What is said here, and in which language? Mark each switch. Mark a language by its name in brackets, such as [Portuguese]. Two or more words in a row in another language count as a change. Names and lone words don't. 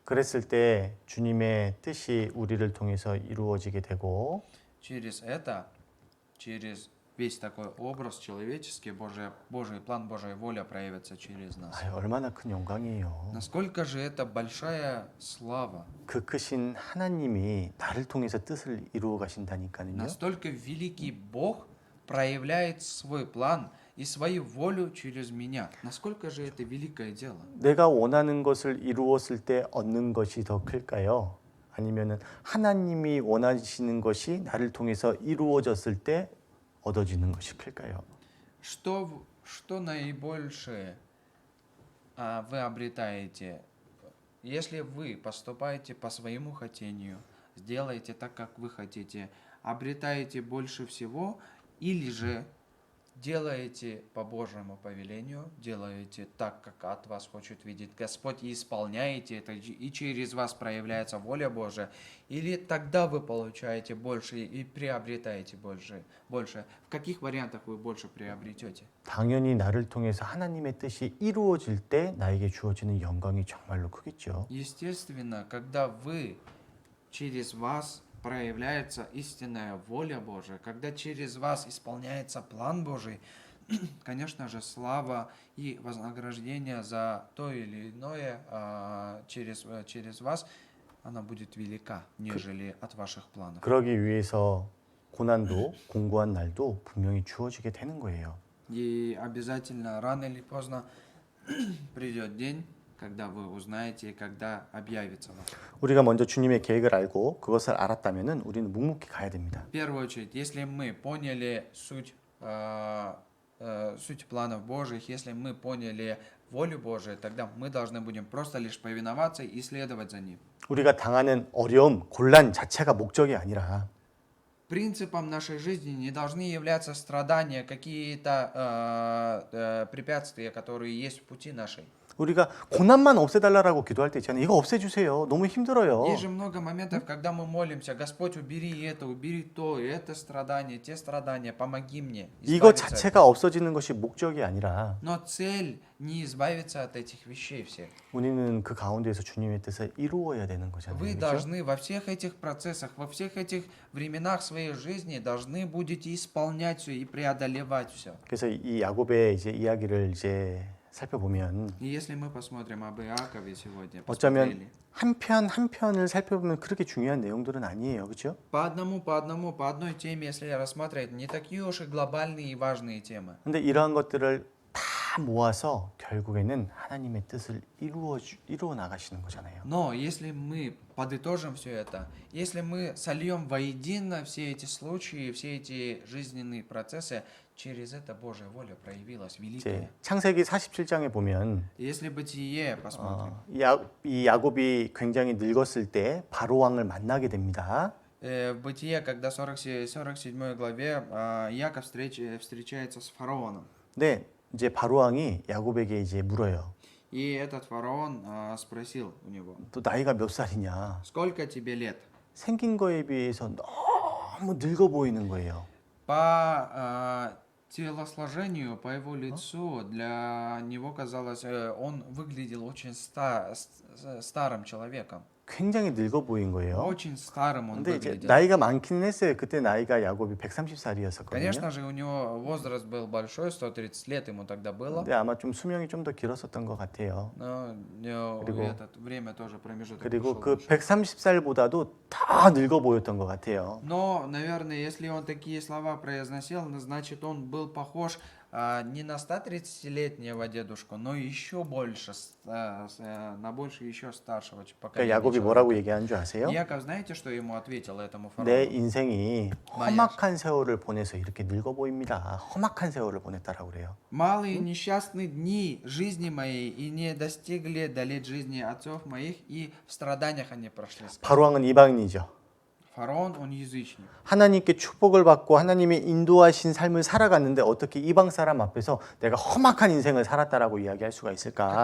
[Korean] 그랬을 때 주님의 뜻이 우리를 통해서 이루어지게 되고 [Russian] Через это, через весь такой образ человеческий, Божий план, Божья воля проявится через нас. [Korean] 얼마나 큰 영광이에요. [Russian] Насколько же это большая слава, [Korean] 그 크신 하나님이 나를 통해서 뜻을 이루어 가신다니까요. [Russian] настолько великий Бог проявляет свой план и свою волю через меня. Насколько же это великое дело? [Korean] 내가 원하는 것을 이루었을 때 얻는 것이 더 클까요? 아니면은 하나님이 원하시는 것이 나를 통해서 이루어졌을 때 얻어지는 것이 클까요? [Russian] Что наибольшее вы обретаете, если вы поступаете по своему хотению, сделаете так, как вы хотите, обретаете больше всего, или же делаете по Божьему повелению, делаете так, как от вас хочет видеть Господь, и исполняете это, и через вас проявляется воля Божия, или тогда вы получаете больше и приобретаете больше. В каких вариантах вы больше приобретете? [Korean] 당연히 나를 통해서 하나님의 뜻이 이루어질 때 나에게 주어지는 영광이 정말로 크겠죠. [Russian] Естественно, когда через вас проявляется истинная воля Божия, когда через вас исполняется план Божий, конечно же, слава и вознаграждение за то или иное через вас, она будет велика, нежели от ваших планов. [Korean] 그러기 위해서 고난도 공고한 날도 분명히 주어지게 되는 거예요. [Russian] И обязательно, рано или поздно, придет день, когда вы узнаете, когда объявится вам. [Korean] 우리가 먼저 주님의 계획을 알고 그것을 알았다면은 우리는 묵묵히 가야 됩니다. [Russian] В первую очередь, если мы поняли суть планов Божьих, если мы поняли волю Божию, тогда мы должны будем просто лишь повиноваться и следовать за ним. [Korean] 우리가 당하는 어려움, 곤란 자체가 목적이 아니라 [Russian] Принципом нашей жизни не должны являться страдания, какие-то препятствия, которые есть в пути нашей. [Korean] 우리가 고난만 없애달라고 기도할 때 있잖아요. 이거 없애주세요. 너무 힘들어요. [Russian] Есть же много моментов, когда мы молимся: Господь, убери это, убери то, это страдание, те страдания, помоги мне. [Korean] 이거 [Russian] избавиться от [Korean] 자체가 없어지는 것이 목적이 아니라 [Russian] Но цель не избавиться от этих вещей всех. [Korean] 우리는 그 가운데에서 주님의 뜻을 이루어야 되는 거잖아요. [Russian] Вы [Korean] 그렇죠? [Russian] должны во всех этих процессах, во всех этих временах своей жизни должны будете исполнять все и преодолевать все. [Korean] 그래서 이 야곱의 이제 이야기를 이제 살펴보면 [Russian] И если мы посмотрим об Иакове сегодня, [Korean] 어쩌면 [Russian] посмотрели, [Korean] 한 편을 살펴보면 그렇게 중요한 내용들은 아니에요. 그렇죠? [Russian] по одной теме, если рассматривать, не такие уж и глобальные и важные темы. [Korean] 근데 이러한 것들을 다 모아서 결국에는 하나님의 뜻을 이루어 나가시는 거잖아요. [Russian] Но если мы подытожим все это, если мы сольем воедино все эти случаи, все эти жизненные процессы, через это Божья воля проявилась великая. [Korean] 이제 창세기 47장에 보면 [Russian] Если Бытие посмотрим, [Korean] 이 야곱이 굉장히 늙었을 때 바로 왕을 만나게 됩니다. [Russian] в Бытие, когда в 47 главе Яков встречается с фараоном. [Korean] 근데 이제 바로 왕이 야곱에게 이제 물어요. [Russian] И этот фараон спросил у него: [Korean] 또 나이가 몇 살이냐? [Russian] сколько тебе лет? [Korean] 생긴 거에 비해서 너무 늙어 보이는 거예요. [Russian] По телосложению, по его лицу, для него казалось, он выглядел очень старым человеком. [Korean] 굉장히 늙어 보인 거예요. [Russian] Очень старым он [Korean] 근데 이제 [Russian] выглядел. [Korean] 나이가 많기는 했어요. 그때 나이가 야곱이 130살이었었거든요. [Russian] Конечно же, у него возраст был большой, 130 лет ему тогда было. [Korean] 근데 아마 좀 수명이 좀 더 길었었던 것 같아요. [Russian] Но [Korean] 그리고- [Russian] это время тоже промежуток [Korean] 그리고 [Russian] прошел [Korean] 그 [Russian] больше. [Korean] 130살보다도 더 늙어 보였던 것 같아요. [Russian] Но, наверное, если он такие слова произносил, значит, он был похож не на 130-летнего дедушку, но еще больше, на больше еще старшего [Korean] 그러니까 [Russian] поколения. [Korean] 야곱이 [Russian] человека. [Korean] 뭐라고 얘기하는 줄 아세요? [Russian] Яков, знаете, что ему ответил этому [Korean] 내 [Russian] фараону? [Korean] 인생이 험악한 세월을 보내서 이렇게 늙어 보입니다. 험악한 세월을 보냈다라고 그래요. [Russian] Малые несчастные дни жизни моей и не достигли до лет жизни отцов моих, и в страданиях они прошли. [Korean] 바로 왕은 이방인이죠. [Russian] Фараон, он язычник. [Korean] 하나님께 축복을 받고 하나님의 인도하신 삶을 살아갔는데 어떻게 이방 사람 앞에서 내가 험악한 인생을 살았다라고 이야기할 수가 있을까?